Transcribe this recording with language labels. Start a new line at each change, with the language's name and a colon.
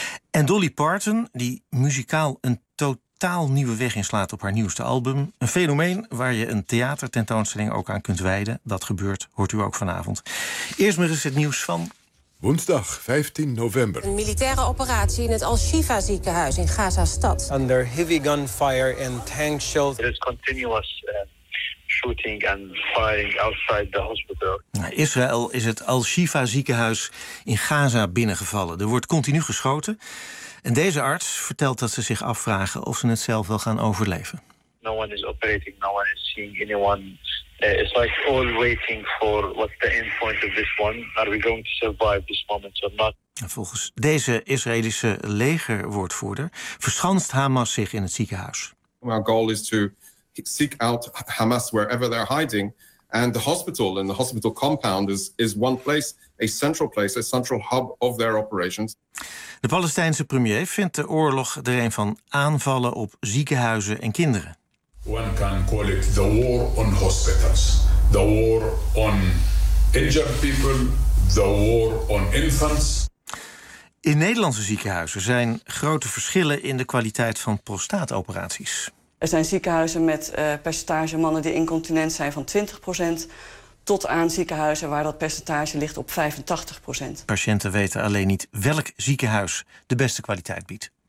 Dutch: En Dolly Parton, die muzikaal een totaal nieuwe weg inslaat op haar nieuwste album. Een fenomeen waar je een theatertentoonstelling ook aan kunt wijden. Dat gebeurt, hoort u ook vanavond. Eerst maar eens het nieuws van woensdag 15 november. Een militaire operatie in het Al-Shifa ziekenhuis in Gaza stad.
English: Under heavy gunfire and tank shells. There's continuous shooting and firing outside the hospital.
Dutch: Israël is het Al-Shifa ziekenhuis in Gaza binnengevallen. Er wordt continu geschoten. En deze arts vertelt dat ze zich afvragen of ze het zelf wel gaan overleven.
English: No one is operating, no one is seeing anyone. It's like all waiting for what the end point of this one. Are we going to survive this moment or not?
Dutch: Volgens deze Israëlische legerwoordvoerder verschanst Hamas zich in het ziekenhuis.
English: Our goal is to seek out Hamas wherever they're hiding. And the hospital and the hospital compound is one place, a central place, a central hub of their operations.
Dutch: De Palestijnse premier vindt de oorlog er een van aanvallen op ziekenhuizen en kinderen.
English: One can call it the war on hospitals, the war on injured people, the war on infants.
Dutch: In Nederlandse ziekenhuizen zijn grote verschillen in de kwaliteit van prostaatoperaties. Er zijn ziekenhuizen met percentage mannen die incontinent zijn van 20%... tot aan ziekenhuizen waar dat percentage ligt op 85%. Patiënten weten alleen niet welk ziekenhuis de beste kwaliteit biedt.